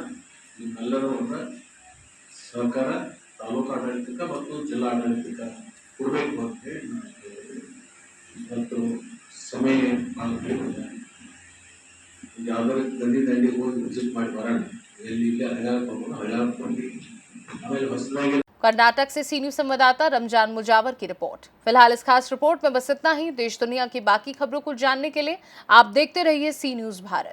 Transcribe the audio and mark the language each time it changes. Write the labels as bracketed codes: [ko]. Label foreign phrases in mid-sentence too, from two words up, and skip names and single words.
[kn] ನಿಮ್ಮೆಲ್ಲರೂ ಒಂದು ಸಹಕಾರ ತಾಲೂಕು ಆಡಳಿತಕ್ಕೆ ಮತ್ತು ಜಿಲ್ಲಾ ಆಡಳಿತಕ್ಕೆ ಕೊಡಬೇಕು ಅಂತ ಹೇಳಿ ಮತ್ತು ಸಮಯ ಯಾವ್ದಾದ್ರು ದಂಡಿಗೆ ಹೋಗಿ ವಿಸಿಟ್ ಮಾಡಿ ಬರೋಣ. ಎಲ್ಲಿ ಇಲ್ಲಿ ಹಳ್ಳಿ ಆಮೇಲೆ ಹೊಸದಾಗಿ [hi] कर्नाटक से सी न्यूज संवाददाता रमजान मुजावर की रिपोर्ट। फिलहाल इस खास रिपोर्ट में बस इतना ही। देश दुनिया की बाकी खबरों को जानने के लिए आप देखते रहिए सी न्यूज भारत।